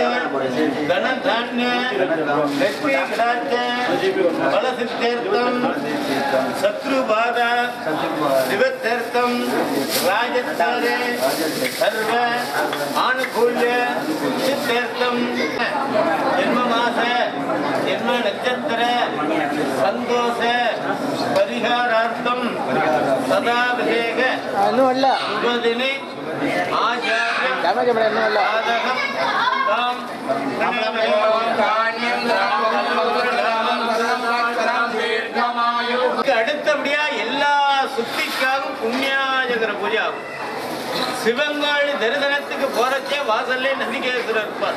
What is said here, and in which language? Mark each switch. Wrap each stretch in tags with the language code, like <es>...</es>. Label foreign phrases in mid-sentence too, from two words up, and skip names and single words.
<sa>धनधान्य लक्ष्मी कटाक्ष बलसिद्ध्यर्थं शत्रुबाधा निवृत्त्यर्थं राजत्कारे सर्व आनुकूल्य सिद्ध्यर्थं जन्ममास जन्म नक्षत्र संतोष परिहारार्थं सदाभिषेक शुभदिने</sa> <ta>அடுத்தபடியா எல்லா சுத்திக்காகவும் புண்ணியாஜகர பூஜை ஆகும். சிவங்காளி தரிசனத்துக்கு போறச்சே வாசல்லே நந்திகேஸ்வரர் இருப்பார்.</ta>